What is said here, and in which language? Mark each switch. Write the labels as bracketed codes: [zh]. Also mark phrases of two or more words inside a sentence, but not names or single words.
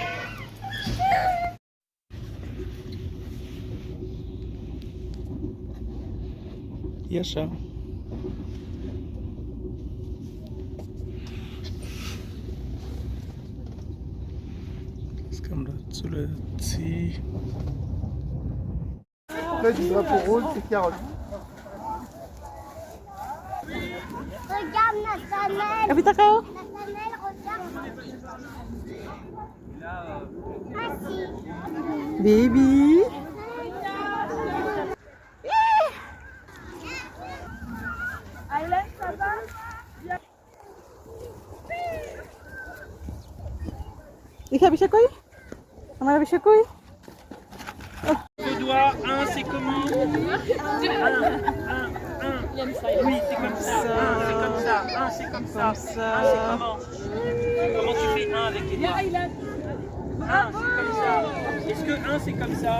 [bn] ইয়াশা আজকে আমরা চলে যাচ্ছি। [fr] regarde Nathanaël. [bn] Abi তাকাও। [fr] Nathanaël, regarde. Assis. [bn] বেবি। [fr] Aïla, ça va? [bn] আবিষা কই? [fr] Le doigt, un c'est comment? Un. Oui, c'est comme ça. Un c'est comme ça. Un c'est comme ça. Un c'est comment? Comment tu fais un avec les doigts? Un c'est comme ça. Est-ce que un c'est comme ça?